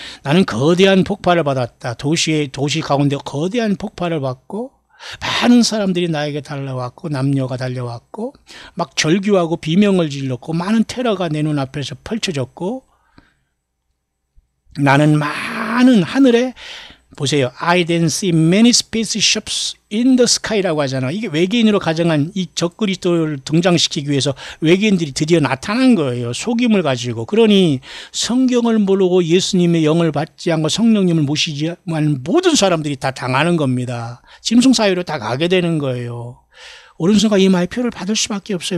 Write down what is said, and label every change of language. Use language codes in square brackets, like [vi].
[ko] 나는 거대한 폭발을 받았다. 도시 가운데 거대한 폭발을 받고 많은 사람들이 나에게 달려왔고 남녀가 달려왔고 막 절규하고 비명을 질렀고 많은 테러가 내 눈앞에서 펼쳐졌고 나는 많은 하늘에 보세요. [en] I then see many spaceships in the sky라고 [ko] 하잖아. 이게 외계인으로 가정한 이 적그리스도를 등장시키기 위해서 외계인들이 드디어 나타난 거예요. 속임을 가지고. 그러니 성경을 모르고 예수님의 영을 받지 않고 성령님을 모시지 않은 모든 사람들이 다 당하는 겁니다. 짐승사회로 다 가게 되는 거예요. 오른손과 이마의 표를 받을 수밖에 없어요.